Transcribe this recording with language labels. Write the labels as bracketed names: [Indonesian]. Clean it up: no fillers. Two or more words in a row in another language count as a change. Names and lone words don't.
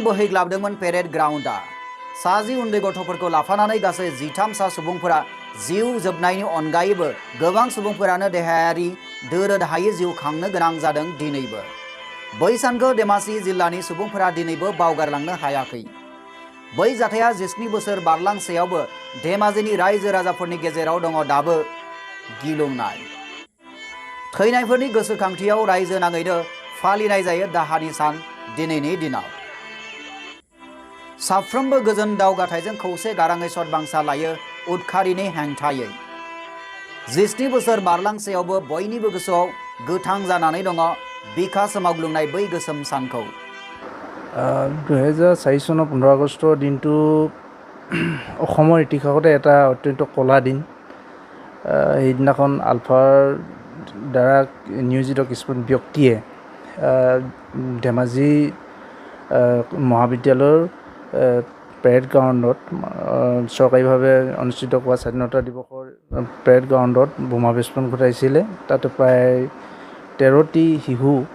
[Bodo] बोहैग्लाबदोंमोन पेरेड ग्राउन्डआ 60 उन्दै गथ'फोरखौ लाफानानै गासै 13 सा सुबुंफोरा जिउ जोबनायनि अनगायैबो गोबां सुबुंफोरानो देहायारि दोरोद हायै जिउ खांनो गोनां जादों दिनैबो बै सानखौ धेमाजि जिल्लानि सुबुंफोरा दिनैबो बावगारलांनो हायाखै बै जाथाया 19 बोसोर बारलांसेयावबो धेमाजिनि रायजो राजाफोरनि गेजेराव दङ दाबो गिलुंनाय थैनायफोरनि गोसोखांथियाव रायजो नाङैनो फालिनाय जायो दाहानि सान दिनैनि दिनाव साफ्रोमबो गोजोन दावगाथायजों खौसे गाराङै सदबांसा लायो उदखारिनि हेंथायै 19 बोसोर बारलांसेयावबो बयनिबो गोसोआव गोथां जानानै दङ बिखा सोमावग्लुंनाय बै गोसोम सानखौ [Assamese] 2004 চনৰ 15 আগষ্টৰ দিনটো অসমৰ ইতিহাসতে এটা অত্যন্ত কলা দিন সেইদিনাখন আলফাৰ দ্বাৰা নিয়োজিত কিছুমান ব্যক্তিয়ে ধেমাজি মহাবিদ্যালয়ৰ পেৰেড গ্ৰাউণ্ডত চৰকাৰীভাৱে অনুষ্ঠিত হোৱা স্বাধীনতা দিৱসৰ পেৰেড গ্ৰাউণ্ডত বোমা বিস্ফোৰণ ঘটাইছিলে তাতে প্ৰায় 13টি শিশু